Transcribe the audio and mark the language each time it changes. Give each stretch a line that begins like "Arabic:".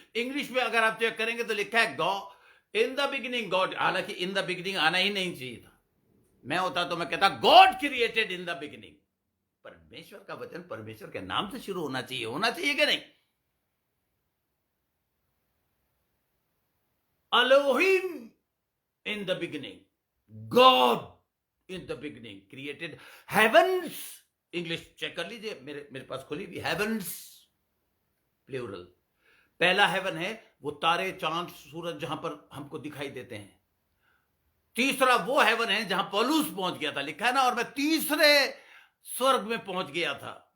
Hindi: English में अगर आप चेक करेंगे तो लिखा है
English: God, in the beginning God.
Hindi: हालांकि
English: in the beginning
Hindi: आना ही नहीं चाहिए था। मैं होता तो मैं कहता
English: God created in the beginning.
Hindi: परमेश्वर का वचन परमेश्वर के नाम से शुरू होना चाहिए कि नहीं?
English: Elohim in the beginning, God in the beginning created heavens.
Hindi: English check कर लीजिए, मेरे पास खुली भी, हेवंस प्लूरल। पहला हेवन है वो तारे, चांद, सूरज जहां पर हमको दिखाई देते हैं। तीसरा वो हेवन है जहां पौलुस पहुंच गया था, लिखा है ना, और मैं तीसरे स्वर्ग में पहुंच गया था।